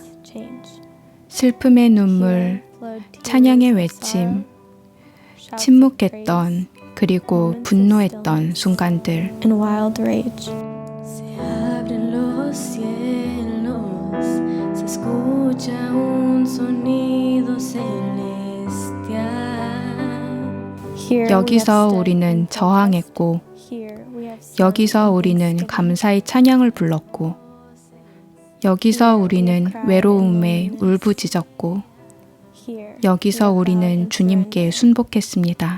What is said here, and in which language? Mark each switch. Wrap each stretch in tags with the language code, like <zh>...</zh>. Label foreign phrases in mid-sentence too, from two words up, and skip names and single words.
<ko>슬픔의 눈물, 찬양의 외침, 침묵했던 그리고 분노했던 순간들.</ko> <es>Se abren los cielos, se escucha un sonido celestial.</es> <ko>여기서 우리는 저항했고, 여기서 우리는 감사의 찬양을 불렀고, 여기서 우리는 외로움에 울부짖었고, 여기서 우리는 주님께 순복했습니다.</ko>